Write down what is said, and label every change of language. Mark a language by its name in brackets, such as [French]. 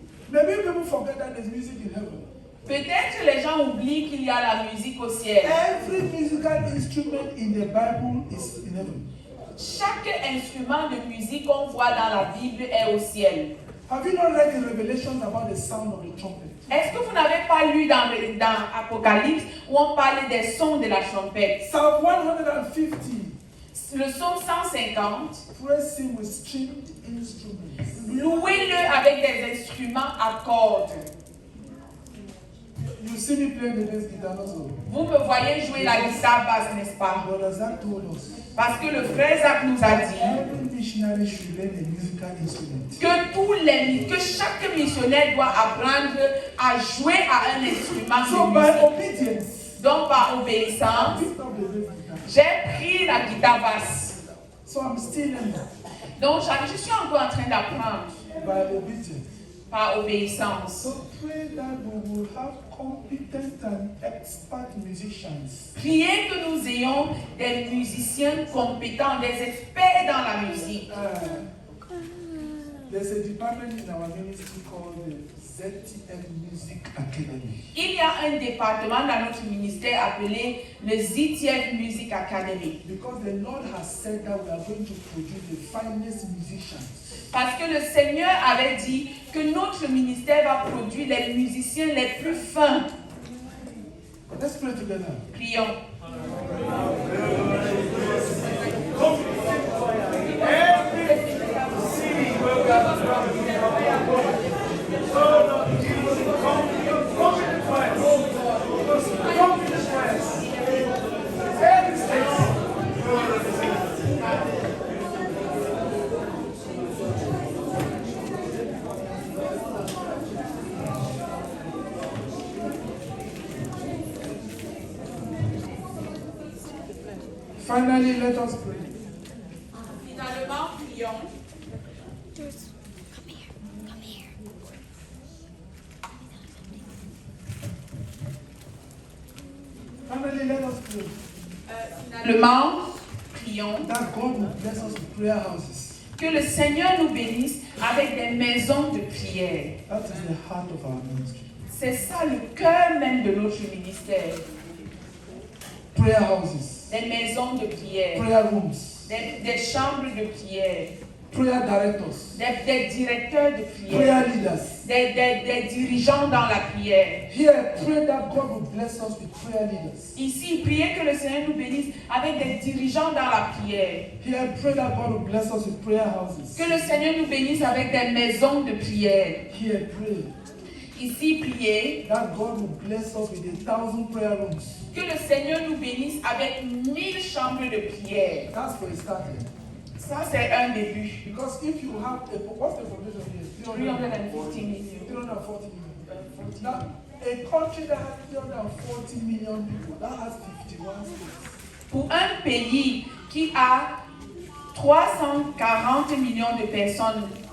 [English] Maybe people forget that there's music in heaven. [French] Peut-être que les gens oublient qu'il y a la musique au ciel. [English] Every musical instrument in the Bible is in heaven. [French] Chaque instrument de musique qu'on voit dans la Bible est au ciel. [English] Have you not read in Revelation about the sound of the trumpet? [French] Est-ce que vous n'avez pas lu dans Apocalypse où on parle des sons de la trompette? [English] Psalm 150. [French] Le psaume 150. [English] Praise him with stringed instruments. [French] Louez-le avec des instruments à cordes. [English] You see me playing the bass guitar also. [French] Vous me voyez jouer la guitare basse, n'est-ce pas? [English] Brother Zach told us. [French] Parce que le frère Zach nous a dit [English] Every missionary should learn a musical instrument. [French] que chaque missionnaire doit apprendre à jouer à un instrument [English] So [French] de [English] by [French] musique. [English] obedience, [French] Donc par obéissance, j'ai pris la guitare basse. [English] so I'm still learning. [French] Donc je suis encore en train d'apprendre [English] By obedience. [French] par obéissance. [English] So pray that we will have competent and expert musicians. [French] Priez que nous ayons des musiciens compétents, des experts dans la musique. [English] There's a department in our ministry called the ZTF Music Academy. [French] Il y a un département dans notre ministère appelé le ZTF Music Academy. [English] Because the Lord has said that we are going to produce the finest musicians. [French] Parce que le Seigneur avait dit que notre ministère va produire les musiciens les plus fins. [English] Let's pray together. [French] Prions. [English] Finally, let us pray. [French] Finalement, prions. [English] Finally, let us pray. [French] Finalement, prions. [English] That God will bless us with prayer houses. [French] Que le Seigneur nous bénisse avec des maisons de prière. [English] That is the heart of our ministry. [French] C'est ça le cœur même de notre ministère. [English] Prayer houses. [French] Des maisons de prière. [English] Prayer rooms. [French] Des chambres de prière. [English] Prayer directors. [French] Des directeurs de prière. [English] Prayer leaders. [French] Des dirigeants dans la prière. [English] Here, pray that God will bless us with prayer leaders. [French] Ici, priez que le Seigneur nous bénisse avec des dirigeants dans la prière. [English] Here, pray that God will bless us with prayer houses. [French] Que le Seigneur nous bénisse avec des maisons de prière. [English] Here, pray [French] Ici, priez [English] that God will bless us with 1,000 prayer rooms. [French] que le Seigneur nous bénisse avec 1000 chambres de prière. [English] That's for a starting. [French] Ça, c'est un début. [English] Because if you have what's the population here? 350 million. 340 million. Now, a country that has 340 million people, that has 51 states. [French] Pour un pays qui a 340 millions de personnes,